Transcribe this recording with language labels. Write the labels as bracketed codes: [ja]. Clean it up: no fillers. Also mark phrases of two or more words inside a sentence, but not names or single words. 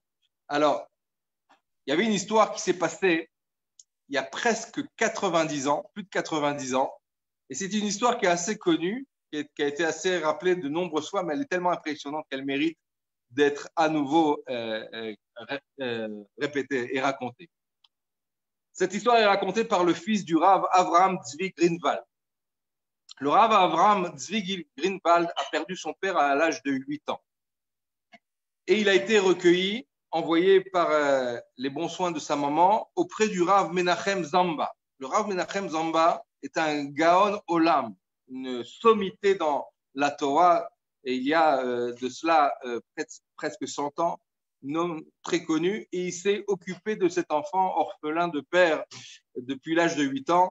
[fr] Alors, il y avait une histoire qui s'est passée il y a presque 90 ans, plus de 90 ans. Et c'est une histoire qui est assez connue, qui a été assez rappelée de nombreuses fois, mais elle est tellement impressionnante qu'elle mérite d'être à nouveau répétée et racontée. Cette histoire est racontée par le fils du Rav Avraham Tzvi Greenwald. Le Rav Avraham Tzvi Greenwald a perdu son père à l'âge de 8 ans. Et il a été recueilli, envoyé par les bons soins de sa maman auprès du Rav Menachem Zamba. Le Rav Menachem Zamba est un [he] גאון עולם, [fr] une sommité dans la Torah, et il y a de cela presque 100 ans, un homme très connu, et il s'est occupé de cet enfant orphelin de père depuis l'âge de 8 ans.